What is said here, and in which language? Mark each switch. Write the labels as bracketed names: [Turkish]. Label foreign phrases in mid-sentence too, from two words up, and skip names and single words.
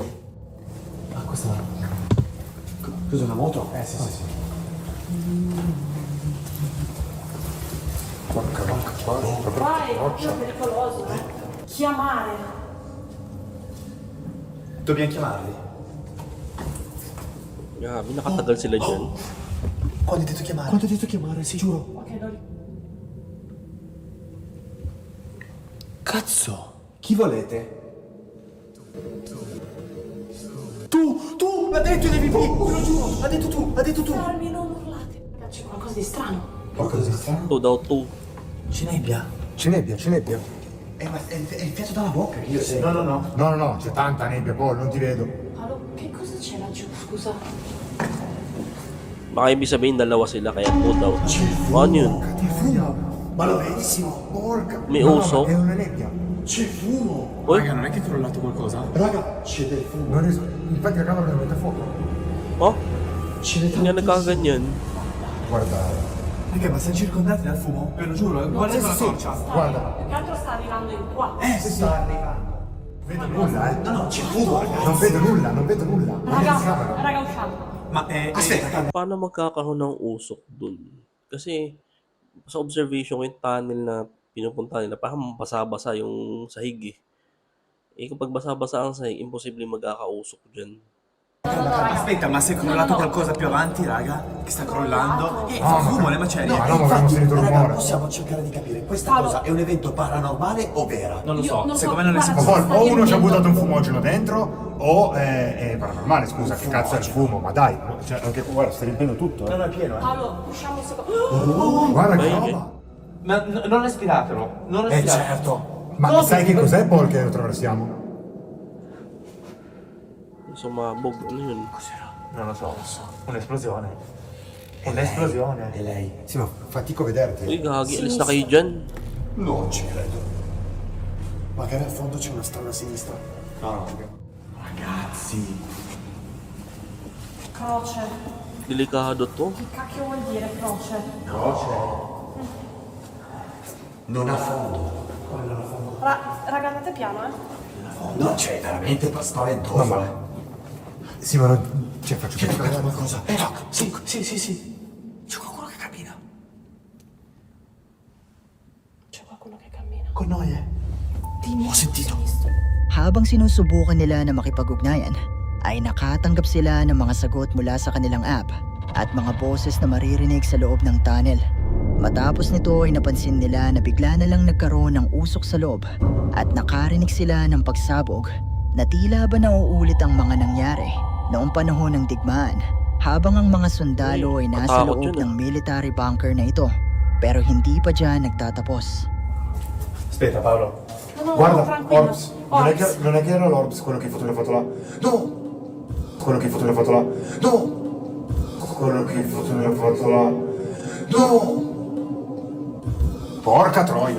[Italian] Ah, questa... Cos'è una moto? Sì, sì, sì. Porca vacca, Vai, è più pericoloso. Chiamare. Dobbiamo chiamarli. [Filipino] Grabe, nakatagal sila dyan. [Italian] Quando hai detto chiamare? Quando hai detto chiamare, sì, giuro. Ok, Lori. Cazzo! Chi volete? Tu! Ha detto i DVP! Te lo giuro! Ha detto tu! Fermi, non urlate. Ragazzi, c'è qualcosa di strano. Qualcosa di strano? [Filipino] Ito daw to. [Italian] Cinebbia! C'è nebbia. Ma è il fiato dalla bocca che io sento. No. No, c'è tanta nebbia, poi non ti vedo. Paolo, che cosa c'è laggiù? Scusa. [Filipino] Baka ibig sabihin dalawa sila kaya to daw. Ano yun? [Italian] Che fumo! Ma lo vedi? Porca! [Filipino] May [Italian] No, [Filipino] uso? [Italian] ma è una nebbia. C'è fumo! [Filipino] Uy, [Italian] non è che è crollato qualcosa? Raga, c'è del fumo. Non riesco. Infatti la camera deve mettere fuoco. oh, Ce n'è [Filipino] hindi nga nagkaganyan. [Italian] Guarda, Raga, ma siamo circondati dal fumo? Ve lo giuro, guardate la torcia. guarda. Più che altro sta arrivando in qua. Si sta arrivando. Vedo nulla, No, c'è fumo, ragazzi. Non vedo nulla. Non vedo in camera. Raga, usciamo. Ma aspetta, [Filipino] Paano magkakaroon ng usok dun? Kasi sa observation ko yung tunnel na pinupunta nila, parang basa-basa yung sahig eh. Eh kung pag basa-basa ang sahig, imposible magkakausok dyan. [Italian] aspetta, ma se è crollato qualcosa più avanti, raga? Che sta crollando? Fa fumo le macerie. Ma no, ma abbiamo sentito rumore. Possiamo cercare di capire, questa Paolo. cosa è un evento paranormale o vera? Non lo Io so, non so, secondo me non è guarda, Ma sicuro. poi o uno ci ha buttato un fumogeno dentro o è paranormale, scusa, che cazzo è il fumo? Ma dai, cioè, anche guarda, stai riempendo tutto. No, è pieno, Paolo, usciamo un secondo. Guarda che Beh, roba. Ma non respiratelo, non respiratelo. Certo. Ma sai che cos'è Paul che attraversiamo? [Filipino] Sumabog, ano yun? [Italian] Non lo so, un'esplosione. Un'esplosione. È lei. Sì, ma fatico a vederti. [Filipino] Uy, gagi, alis na kayo dyan. [Italian] Non ci credo. Magari a fondo c'è una strada a sinistra. No. Ragazzi. Croce. [Filipino] Delikado to. [Italian] Che cacchio vuol dire croce? Non ha fondo. Raga, andate piano, eh. No, cioè, veramente spaventoso. No, ma... Sì, ma non... Cioè, faccio capire qualcosa. Sì. C'è qualcuno che cammina. C'è qualcuno che cammina. Con noi, Dimmi. Ho sentito. [Filipino] Habang sinusubukan nila na makipag-ugnayan, ay nakatanggap sila ng mga sagot mula sa kanilang app at mga boses na maririnig sa loob ng tunnel. Matapos nito ay napansin nila na bigla na lang nagkaroon ng usok sa loob at nakarinig sila ng pagsabog na tila ba nauulit ang mga nangyari noong panahon ng digmaan habang ang mga sundalo ay nasa Matakot loob yun, ng military bunker na ito pero hindi pa dyan nagtatapos. [Italian] Aspetta, Paolo. No, Guarda, tranquillo. Orbs, non è che era l'Orbs quello che hai fotografato là? No! Quello che hai fotografato là? No! Quello che hai fotografato là? No! Porca troia!